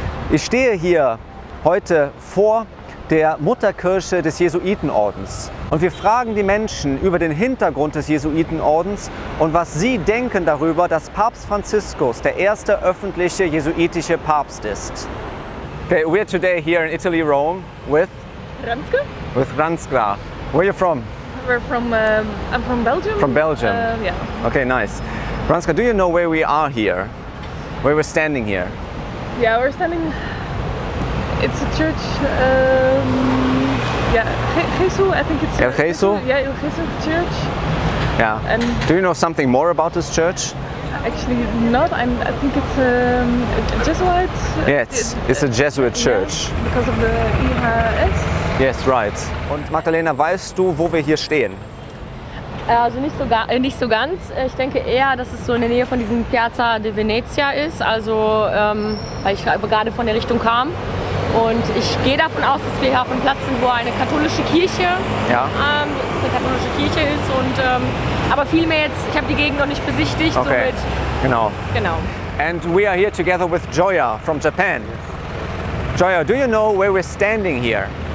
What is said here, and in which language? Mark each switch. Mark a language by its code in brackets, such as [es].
[de] Ich stehe hier heute vor der Mutterkirche des Jesuitenordens und wir fragen die Menschen über den Hintergrund des Jesuitenordens und was sie denken darüber, dass Papst Franziskus der erste öffentliche jesuitische Papst ist. [en] Okay, we're today here in Italy, Rome, with Ranska. Where are you from? I'm from Belgium. From Belgium? Yeah. Okay, nice. Ranska, do you know where we are here? Where we're standing here? Yeah, we're standing. It's a church. Jesus, I think it's. El Jesus? Yeah, El Jesus Church. Yeah. And do you know something more about this church? actually not. I think it's a Jesuit. Yes, it's a Jesuit church. Yeah, because of the IHS. Yes, right. [de] Und Magdalena, weißt du, wo wir hier stehen? Also nicht so ganz. Ich denke eher, dass es so in der Nähe von diesem Piazza di Venezia ist, also weil ich gerade von der Richtung kam. Und ich gehe davon aus, dass wir hier auf einem Platz sind, wo eine katholische Kirche, ist. Und, aber viel mehr jetzt, ich habe die Gegend noch nicht besichtigt. Okay, genau. [en] And we are here together with Joya from Japan. Joya, do you know where we're standing here?